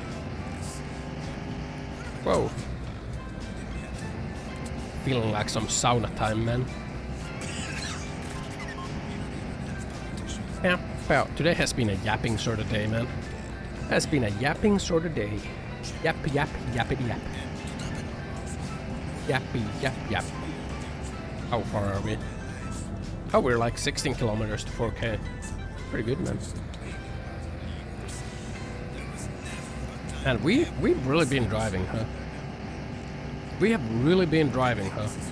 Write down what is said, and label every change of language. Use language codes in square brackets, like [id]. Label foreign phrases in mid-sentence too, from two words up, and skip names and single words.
[en] Whoa. Feeling like some sauna time, man. Yeah, well, today has been a yapping sort of day, man. Has been a yapping sort of day. Yap, yap, yappity yap. Yappy, yap, yap. How far are we? Oh, we're like 16 kilometers to 4K. Pretty good, man. And we've really been driving, huh? We have really been driving, huh?